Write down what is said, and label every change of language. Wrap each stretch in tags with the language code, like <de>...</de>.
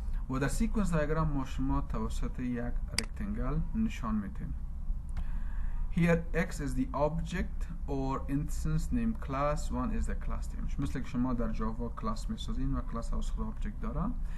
<fa>و در سیکونس دیاگرام ما شما توسط یک رکتانگل نشان میدیم.</fa> <en>Here X is the object or instance named class. One is the class name.</en> <fa>مثل که شما در جاوا کلاس میسازین و کلاس از خود آبجکت داره.</fa>